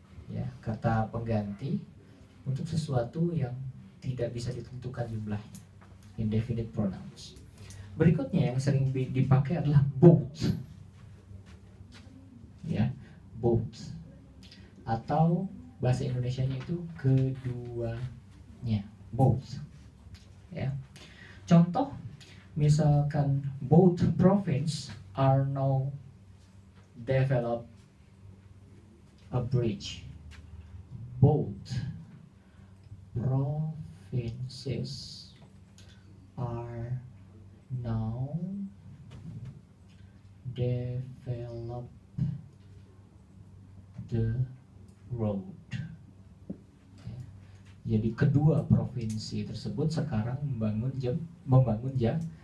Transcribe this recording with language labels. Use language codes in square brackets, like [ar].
[id] Ya, kata pengganti untuk sesuatu yang tidak bisa ditentukan jumlahnya. Indefinite pronouns. Berikutnya yang sering dipakai adalah both. Ya, both, atau bahasa Indonesianya itu keduanya, both. Ya, contoh misalkan [en] both province are now develop a bridge. Both provinces are now develop the road. [id] Jadi kedua provinsi tersebut sekarang membangun jalan.